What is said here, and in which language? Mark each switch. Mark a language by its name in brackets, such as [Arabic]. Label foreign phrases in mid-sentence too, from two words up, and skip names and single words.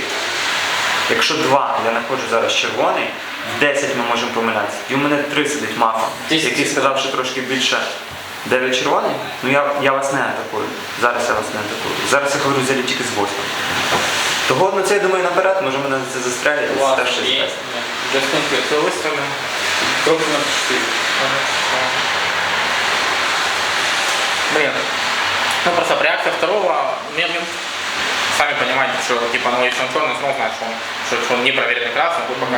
[Ukrainian] Якщо 2, я знаходжу зараз червоний, в 10 ми можемо помилятися. І у мене 3 сидить маха, який сказав, що трошки більше 9 червоний. Ну я вас не атакую. Зараз я вас не атакую. Зараз я говорю взагалі тільки з 8. Того, ну це я думаю наперед, може мене це застрелять. Це теж щось дасть. [Russian] Все выставлено. Только на 4. Блин. Ну просто реакция второго, сами понимаете, что типа ну если он черный, он знает, что он не проверенный красным, будет пока.